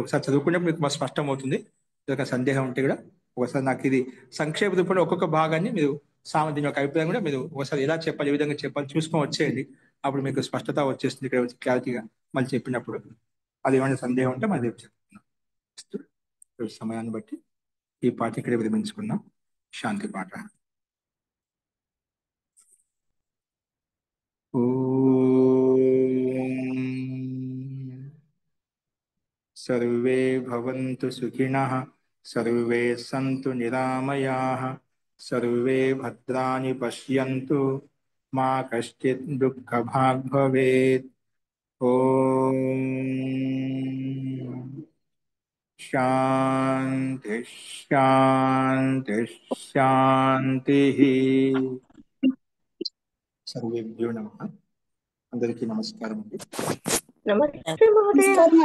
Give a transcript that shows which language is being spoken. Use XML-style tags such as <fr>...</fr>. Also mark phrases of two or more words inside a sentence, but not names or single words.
<te>ఒకసారి చదువుకునేప్పుడు మీకు స్పష్టం అవుతుంది. సందేహం ఉంటే కూడా ఒకసారి నాకు ఇది సంక్షేప రూపంలో ఒక్కొక్క భాగాన్ని మీరు దీని యొక్క అభిప్రాయం కూడా మీరు ఒకసారి ఎలా చెప్పాలి, ఏ విధంగా చెప్పాలి చూసుకొని వచ్చేయండి. అప్పుడు మీకు స్పష్టత వచ్చేస్తుంది. ఇక్కడ వచ్చి క్లారిటీగా మళ్ళీ చెప్పినప్పుడు అది ఏమైనా సందేహం ఉంటే మళ్ళీ చెప్తున్నాం. సమయాన్ని బట్టి ఈ పాట ఇక్కడ విరమించుకున్నాం. శాంతి పాట.</te> <sa>सर्वे भवन्तु सुखिनः, सर्वे सन्तु निरामयाः, सर्वे भद्राणि पश्यन्तु, मा कश्चित् दुःखभाग् भवेत्। ॐ शान्ति शान्ति शान्तिः. सर्वेभ्यो नमः.</sa> <te>అందరికీ నమస్కారం అండి.</te> <sa>నమస్తే మహోదయ.</sa>